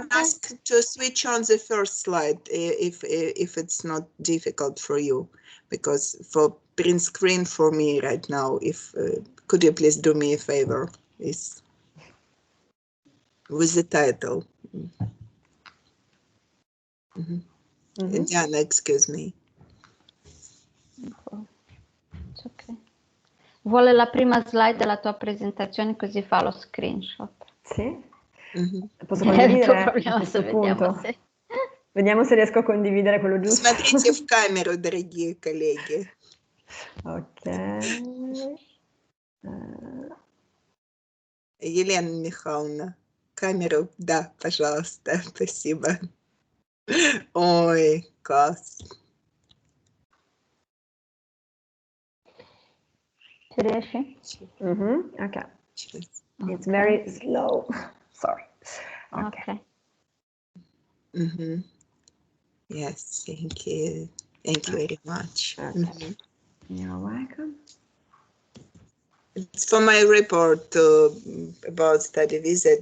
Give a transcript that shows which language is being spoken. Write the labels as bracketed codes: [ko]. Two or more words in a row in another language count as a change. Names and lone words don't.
[en] one ask to switch on the first slide if it's not difficult for you, because for print screen for me right now, if could you please do me a favor, please, with the title. Diana, excuse me. It's okay. [it] Vuole la prima slide della tua presentazione così fa lo screenshot. Sì. Posso condividere a Vediamo questo punto? se... Vediamo se riesco a condividere quello giusto. [ru] Смотрите в камеру, дорогие коллеги. Ok. Елена Михайловна, камеру, да, пожалуйста, спасибо. Ой, класс. [it] Ci riesci? [en] Okay. It's very slow. Sorry. Okay. Yes, thank you. Thank you very much. You're welcome. It's for my report about study visit.